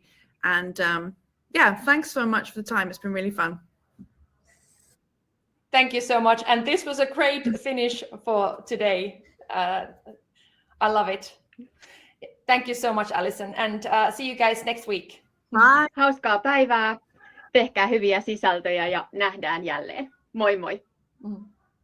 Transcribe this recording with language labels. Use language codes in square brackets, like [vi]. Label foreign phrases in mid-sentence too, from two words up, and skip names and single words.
[en] And yeah, thanks so much for the time. It's been really fun. Thank you so much. And this was a great finish for today. I love it. Thank you so much, Alison. And see you guys next week. Bye. [fi] Hauskaa päivää, tehkää hyviä sisältöjä ja nähdään jälleen. Moi moi! Mm.